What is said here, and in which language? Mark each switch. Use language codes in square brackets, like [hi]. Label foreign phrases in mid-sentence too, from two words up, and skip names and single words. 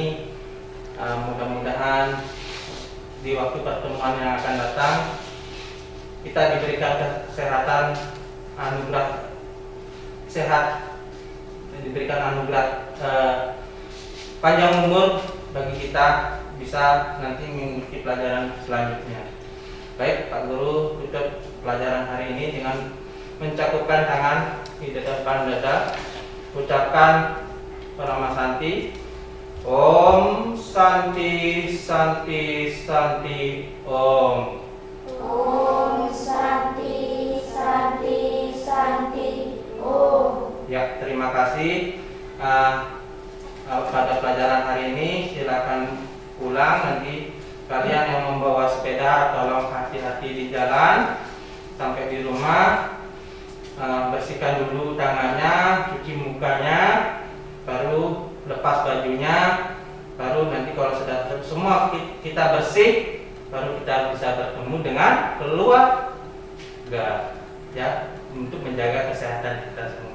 [id] Mudah-mudahan di waktu pertemuan yang akan datang kita diberikan kesehatan, anugerah sehat, dan diberikan anugerah panjang umur bagi kita bisa nanti mengikuti pelajaran selanjutnya. Baik, Pak Guru tutup pelajaran hari ini dengan mencakupkan tangan di depan dada, ucapkan Parama Santi. [sa] Om Santi Santi Santi Om. Om Santi Santi Santi Om. [id] Ya, terima kasih. Pada pelajaran hari ini silakan pulang. Nanti kalian yang membawa sepeda tolong hati-hati di jalan. Sampai di rumah bersihkan dulu tangannya, cuci mukanya, baru lepas bajunya, baru nanti kalau sudah semua kita bersih, baru kita bisa bertemu dengan keluarga, ya, untuk menjaga kesehatan kita semua.